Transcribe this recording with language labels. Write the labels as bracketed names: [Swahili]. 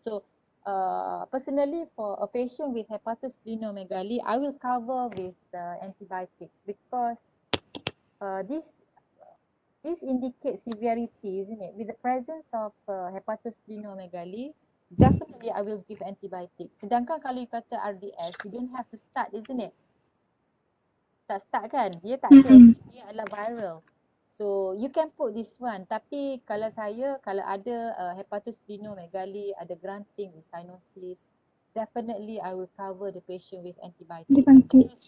[English] So personally for a patient with hepatosplenomegaly, I will cover with antibiotics because this indicates severity, isn't it? With the presence of hepatosplenomegaly, definitely I will give antibiotics. [Malay] Sedangkan kalau you kata [English] RDS, you don't have to start, isn't it? [Malay] Tak start kan? Dia tak ada, dia adalah viral. [English] So you can put this one, [Malay] tapi kalau saya, kalau ada hepatosplenomegaly, ada grunting with cyanosis, [English] definitely I will cover the patient with antibiotics.